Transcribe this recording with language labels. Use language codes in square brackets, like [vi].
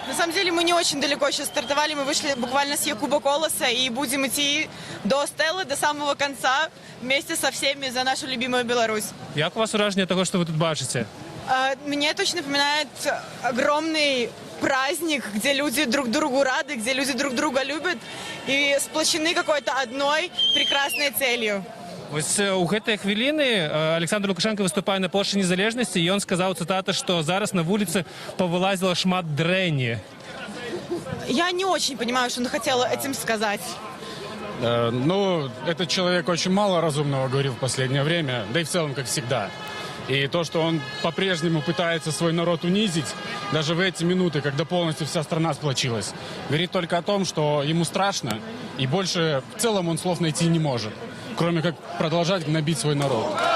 [ru] На самом деле мы не очень далеко сейчас стартовали, мы вышли буквально с Якуба Колоса и будем идти до Стеллы, до самого конца, вместе со всеми за нашу любимую Беларусь. [be] Як у вас уражение того, что вы тут бачите? [ru] Мне это очень напоминает огромный праздник, где люди друг другу рады, где люди друг друга любят и сплочены какой-то одной прекрасной целью. [be] Вось у гэтай хвіліны Александр Лукашенко выступае на плошчы Незалежнасці, і ён сказаў, цытата, што зараз на вуліцы павылазіла шмат дрэнні. [ru] Я не очень понимаю, что он хотел этим сказать. Ну, этот человек очень мало разумного говорил в последнее время, да и в целом, как всегда. И то, что он по-прежнему пытается свой народ унизить, даже в эти минуты, когда полностью вся страна сплочилась, говорит только о том, что ему страшно, и больше в целом он слов найти не может, кроме как продолжать гнобить свой народ.